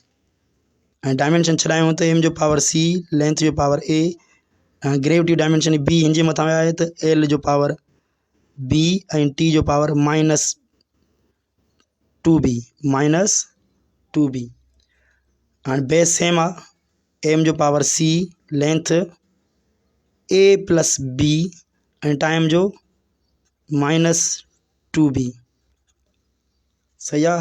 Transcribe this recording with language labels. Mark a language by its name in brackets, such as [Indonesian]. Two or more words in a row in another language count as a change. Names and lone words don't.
[Sindhi] ऐं डायमेंशन छॾायूं त m जो पावर c, लेंथ जो पावर a ऐं ग्रेविटी जो डायमेंशन b हिन जे मथां विया आहे त l जो पावर b ऐं t जो पावर -2b। हाणे [English] base same [Sindhi] आहे, m जो पावर c, लेंथ a प्लस b ऐं टाइम जो -2b, सही आहे।